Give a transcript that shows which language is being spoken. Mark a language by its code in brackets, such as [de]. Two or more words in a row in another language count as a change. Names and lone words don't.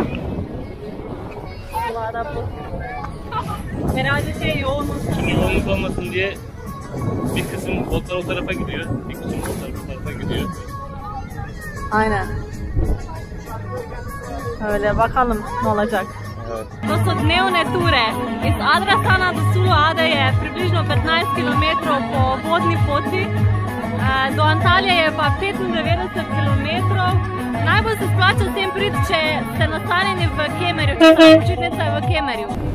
[tr] Sulada bu. Herhalde yoğunluk. Şimdi yoğunluk olmasın diye bir kısım botlar o tarafa gidiyor. Bir kısım botlar bu tarafa gidiyor. Aynen. Öyle bakalım ne olacak. Evet. [sl] To so dnevne ture. Iz Adrasana do Suluade je približno 15 km po vodni poti, do Antalije je pa 95 km. Najbolj se splača sem priti, če ste nastanjeni v Kemerju, če ta počitnica je v Kemerju.